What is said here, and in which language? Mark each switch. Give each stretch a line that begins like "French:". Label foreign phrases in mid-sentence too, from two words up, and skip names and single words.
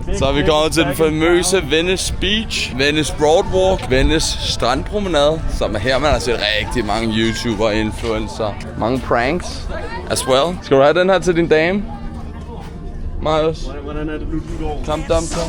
Danish: er vi kommet til den famøse Venice Beach, Venice Boardwalk, Venice Strandpromenade, som er her, man har set rigtig mange YouTuber og influencer.
English: Mange pranks as well.
Danish: Skal du have den her til din dame, Marius? Hvordan er det nu, du går? Klam dam så.